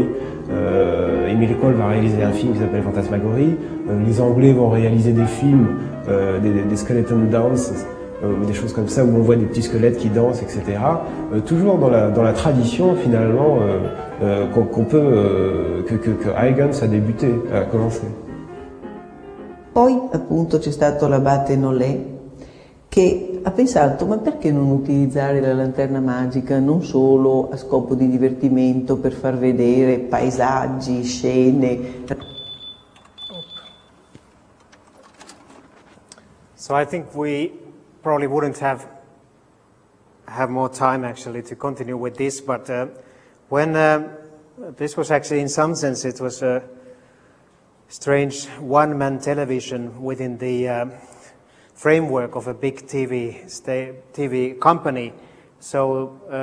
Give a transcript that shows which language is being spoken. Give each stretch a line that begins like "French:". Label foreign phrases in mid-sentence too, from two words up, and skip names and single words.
French: Emile Cole va réaliser un film qui s'appelle Fantasmagorie. Les Anglais vont réaliser des films, des
English: skeleton dances,
French: des choses comme ça où on voit des petits squelettes qui dansent, etc. Toujours dans la tradition, finalement, que Huygens a débuté, a commencé.
Italian: Poi appunto c'è stato l'abate Nollet che ha pensato ma perché non utilizzare la lanterna magica non solo a scopo di divertimento per far vedere paesaggi, scene.
English: So I think we probably wouldn't have more time actually to continue with this, but when this was actually in some sense it was a strange one-man television within the framework of a big TV company.